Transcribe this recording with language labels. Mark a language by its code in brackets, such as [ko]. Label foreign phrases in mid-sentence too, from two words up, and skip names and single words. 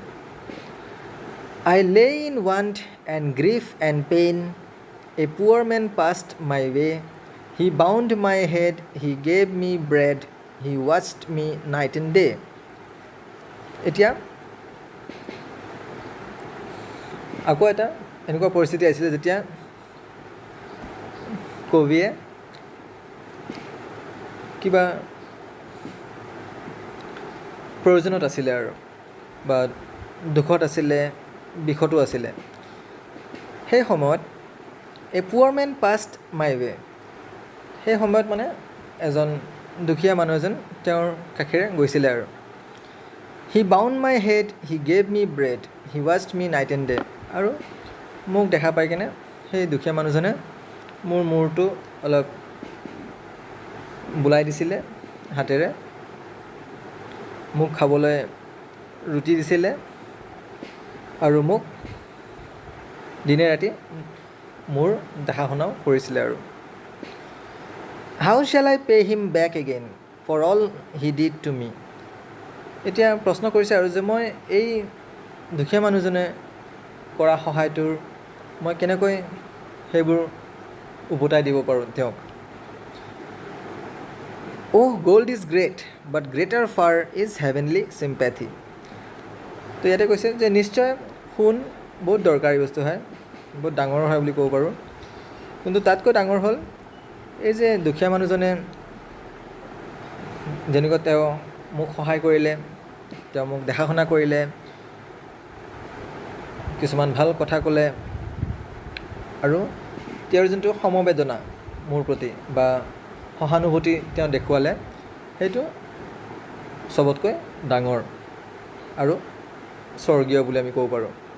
[en] I lay in want and grief and pain, a poor man passed my way, he bound my head, he gave me bread, he watched me night and day. [as] এতিয়া আকৌ এটা এনেকুৱা পৰিস্থিতি আহিছিলে যেতিয়া কবিয়ে কিবা প্ৰয়োজনত আছিলে আৰু বা দুখত আছিলে, বিষতো আছিলে. সেই সময়ত [en] a poor man passed my way, [as] সেই সময়ত মানে এজন দুখীয়া মানুহ এজন তেওঁৰ কাষেৰে গৈছিলে আৰু. [en] he bound my head, he gave me bread, he watched me night and day. [as] আৰু মোক দেখা পাই কেনে সেই দুখীয়া মানুহজনে মোৰ মূৰটো অলপ বুলাই দিছিলে হাতেৰে, মোক খাবলৈ ৰুটি দিছিলে আৰু মোক দিনে ৰাতি মোৰ দেখা শুনাও কৰিছিলে আৰু. [en] How shall I pay him back again for all he did to me? [as] এতিয়া প্ৰশ্ন কৰিছে আৰু যে মই এই দুখীয়া মানুহজনে কৰা সহায়টোৰ মই কেনেকৈ সেইবোৰ উভতাই দিব পাৰোঁ তেওঁক. [en] Oh, gold is great, but greater far is heavenly sympathy. [as] তো ইয়াতে কৈছে যে নিশ্চয় সোণ বহুত দৰকাৰী বস্তু হয়, বহুত ডাঙৰ হয় বুলি ক'ব পাৰোঁ. কিন্তু তাতকৈ ডাঙৰ হ'ল এই যে দুখীয়া মানুহজনে যেনেকৈ তেওঁ মোক সহায় কৰিলে, তেওঁ মোক দেখা শুনা কৰিলে, কিছুমান ভাল কথা ক'লে আৰু তেওঁৰ যোনটো সমবেদনা মোৰ প্ৰতি বা সহানুভূতি তেওঁ দেখুৱালে, সেইটো চবতকৈ ডাঙৰ আৰু স্বৰ্গীয় বুলি আমি ক'ব পাৰোঁ.